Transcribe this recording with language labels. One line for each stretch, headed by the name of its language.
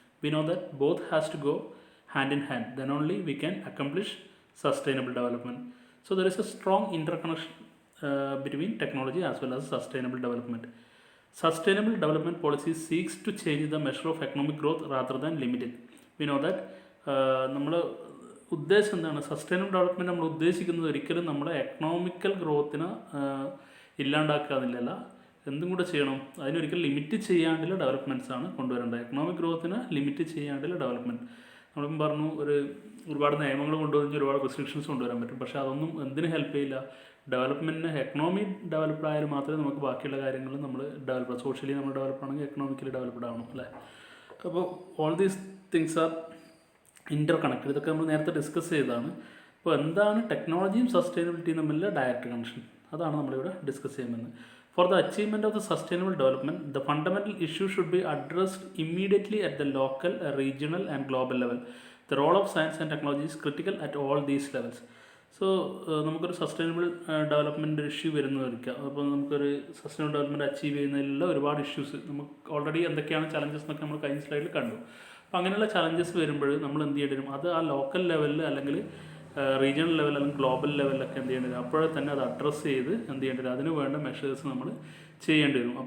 English: We know that both has to go hand in hand, then only we can accomplish sustainable development. So there is a strong interconnection between technology as well as sustainable development. Sustainable development policy seeks to change the measure of economic growth rather than limit it. We know that
Malayalam: നമ്മൾ ഉദ്ദേശം എന്താണ്, sustainable development നമ്മൾ ഉദ്ദേശിക്കുന്നത് ഒരിക്കലും നമ്മുടെ economical ഗ്രോത്തിനെ ഇല്ലാണ്ടാക്കുക എന്നില്ലല്ല, എന്തും കൂടെ ചെയ്യണം, അതിനൊരിക്കലും ലിമിറ്റ് ചെയ്യാണ്ടുള്ള ഡെവലപ്മെൻറ്റ്സ് ആണ് കൊണ്ടുവരേണ്ടത്. Economic ഗ്രോത്തിനെ limit ചെയ്യാണ്ടുള്ള development. നമ്മളിപ്പം പറഞ്ഞു ഒരുപാട് നിയമങ്ങൾ കൊണ്ടുവന്ന് ഒരുപാട് റെസ്ട്രിക്ഷൻസ് കൊണ്ടുവരാൻ പറ്റും, പക്ഷേ അതൊന്നും എന്തിന് ഹെൽപ്പ് ചെയ്യില്ല. ഡെവലപ്മെൻറ്റിന് എക്കണോമി ഡെവലപ്ഡ് ആയാൽ മാത്രമേ നമുക്ക് ബാക്കിയുള്ള കാര്യങ്ങൾ നമ്മൾ ഡെവലപ്പ്, സോഷ്യലി നമ്മൾ ഡെവലപ്പ് ആണെങ്കിൽ എക്കണോമിക്കലി ഡെവലപ്ഡ് ആവണം അല്ലേ.
English: അപ്പോൾ all these things are interconnected.
Malayalam: ഇതൊക്കെ നമ്മൾ നേരത്തെ ഡിസ്കസ് ചെയ്തതാണ്. അപ്പോൾ എന്താണ് ടെക്നോളജിയും സസ്റ്റൈനബിലിറ്റിയും തമ്മിലുള്ള ഡയറക്റ്റ് കണക്ഷൻ, അതാണ് നമ്മളിവിടെ ഡിസ്കസ് ചെയ്യുന്നത്.
English: For the achievement of the sustainable development, the fundamental issue should be addressed immediately at the local, regional and global level. The role of science and technology is critical at all these levels.
Malayalam: So നമുക്കൊരു sustainable development issue വരുന്നതായിരിക്കാം. അപ്പോൾ നമുക്കൊരു sustainable development achieve ചെയ്യുന്നതിലുള്ള ഒരുപാട് issues നമുക്ക് already എന്തൊക്കെയാണ് challenges എന്നൊക്കെ നമ്മൾ കഴിഞ്ഞ സ്ലൈഡിൽ കണ്ടു. അപ്പോൾ അങ്ങനെയുള്ള ചലഞ്ചസ് വരുമ്പോൾ നമ്മൾ എന്ത് ചെയ്യേണ്ടി വരും, അത് ആ ലോക്കൽ ലെവലിൽ അല്ലെങ്കിൽ റീജിയണൽ ലെവൽ അല്ലെങ്കിൽ ഗ്ലോബൽ ലെവലിലൊക്കെ എന്ത് ചെയ്യേണ്ടി വരും, അപ്പോഴേ തന്നെ അത് അഡ്രസ്സ് ചെയ്ത് എന്ത് ചെയ്യേണ്ടി വരും, അതിന് വേണ്ട മെഷേഴ്സ് നമ്മൾ ചെയ്യേണ്ടി വരും.